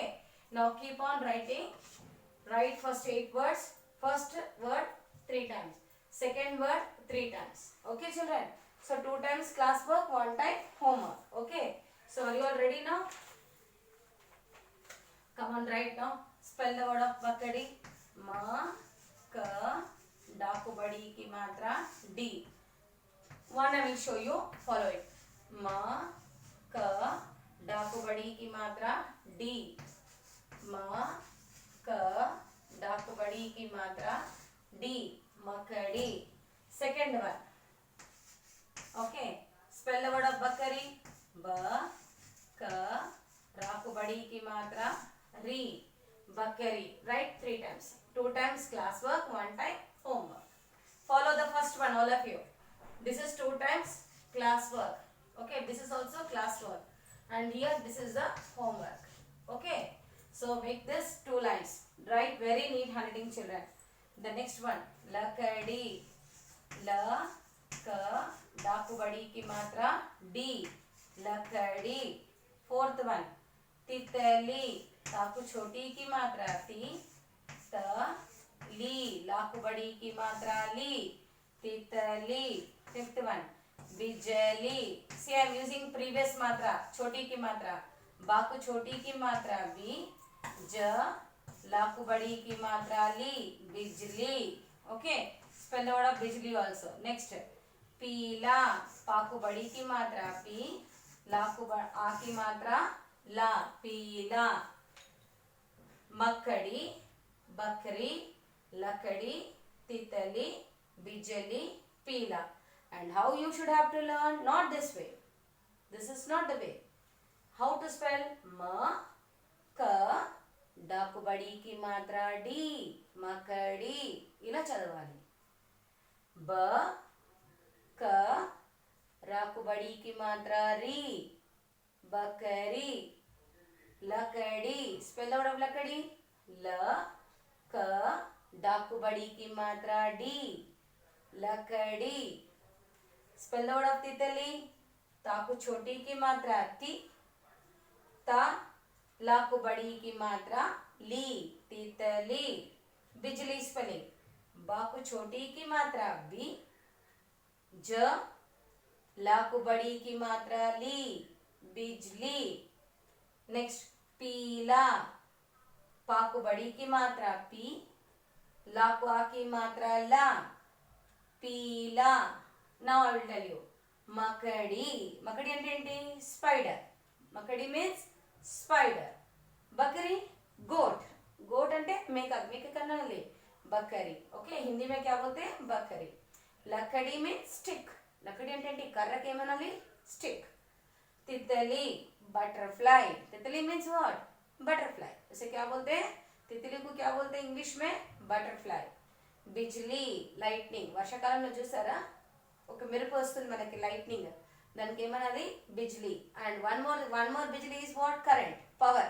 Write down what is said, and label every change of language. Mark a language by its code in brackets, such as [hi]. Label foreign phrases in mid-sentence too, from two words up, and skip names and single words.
[en] Now keep on writing. Write first 8 words. First word 3 times. Second word 3 times. Okay, children. So 2 times class work, 1 time homework. Okay. So are you all ready now? Come on, write now. Spell the word of bakadi. [hi] म, क, डाकू बड़ी की मात्रा, d. [en] One I will show you. Follow it. [hi] म, क, डाकू बड़ी की मात्रा, डी. म, क, डाकू बड़ी की मात्रा, डी. Makadi. [en] Second one. Okay. Spell the word of bakari. [hi] ब, क, राकू बड़ी की मात्रा, री. Bakari. [en] Write 3 times. 2 times class work, 1 time homework. Follow the first one, all of you. This is 2 times class work. Okay, this is also class work. And here this is the homework. Okay, so make this 2 lines. Write very neat handwriting, children. The next one, [hi] lakadi. ल, क, डाकू बड़ी की मात्रा, डी. Lakadi. [en] Fourth one, titali. [hi] ताकू छोटी की मात्रा ती, त, ली. लाकू बड़ी की मात्रा ली, तितली. [en] Fifth one, बिजली. See, I am using previous मात्रा, [hi] छोटी की मात्रा. बाकू छोटी की मात्रा बी, ज. लाकू बड़ी की मात्रा ली, बिजली. [en] Okay, spell the word of बिजली also. Next, [hi] पीला. पाकू बड़ी की मात्रा पी, लाकू आ की मात्रा ला, पीला. मकड़ी, बकरी, लकड़ी, तितली, bijali, पीला. [en] And how you should have to learn? Not this way. This is not the way. How to spell? [hi] म, क, डाकू बड़ी की मात्रा डी. [te] Makadi. ఇలా చదవాలి. [hi] ब, क, राकू बड़ी की मात्रा री. Bakari. लकड़ी. [en] spell the word of लकड़ी. [hi] ल, क, डाकू बड़ी की मात्रा डी. [en] लकड़ी. spell the word of तितली. [hi] ताकू छोटी की मात्रा ती, ता, लाकू बड़ी की मात्रा ली, तितली. बिजली स्पेलिंग. बाकू छोटी की मात्रा बी, ज, लाकू बड़ी की मात्रा ली, बिजली. नेक्स्ट, पीला. पाकू बड़ी की मात्रा पी, लाकू आ की मात्रा ला, पीला. [en] now I will tell you. [te] मकड़ी. मकड़ी అంటే ఏంటి? స్పైడర్. [en] మకడి means spider. [hi] बकरी, गोट. [te] गोट అంటే మేక. మేక కన్నా లే बकरी. [hi] ఓకే, హిందీ में क्या बोलते हैं? बकरी. लकड़ी [en] means stick. [te] लकड़ी అంటే ఏంటి? కర్రకి ఏమనాలి? [hi] स्टिक. तितली, बटरफ्लाई. तितली [en] means what? [hi] बटरफ्लाई. इसे क्या बोलते हैं? तितली को क्या बोलते हैं इंग्लिश में? बटरफ्लाई. बिजली, लाइटनिंग. [te] వర్షాకాలంలో చూసారా ఒక మెరుపు వస్తుంది మనకి, లైట్నింగ్. దానికి ఏమనాలి? బిజ్లీ. [en] and one more [te] బిజ్లీ [en] is what? current, power.